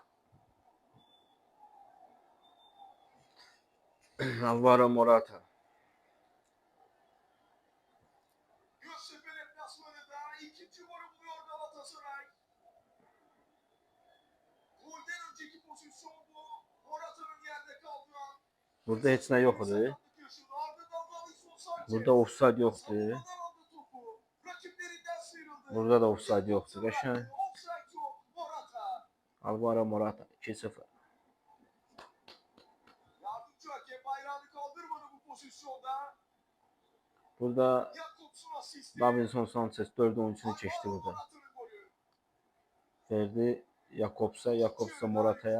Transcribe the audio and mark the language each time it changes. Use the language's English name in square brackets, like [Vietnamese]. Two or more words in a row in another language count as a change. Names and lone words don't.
[Turkish] Alvaro Morata. Göztepe deplasmanında ikinci golü buluyor Galatasaray. Golden önceki pozisyon bu. Morata'nın yerde kaldığı an. [Azerbaijani] Burada heç nə yoxdur. [Turkish] Ardından Davinson Sanchez. [Azerbaijani] Burada offside yoxdur. [Turkish] Savunmadan aldı topu. Rakiplerinden sıyrıldı. [Azerbaijani] Burada da offside yoxdur. Qəşəng. [Turkish] Offside yok. Morata. Alvaro Morata 2-0. Yardımcı hakem bayrağını kaldırmadı bu pozisyonda. Burada Jakobs'un asisti. Davinson Sanchez 4 oyuncusunu keçdi burada. Morata'nın golü. Verdi Jakobs'a, Jakobs'a Morata'ya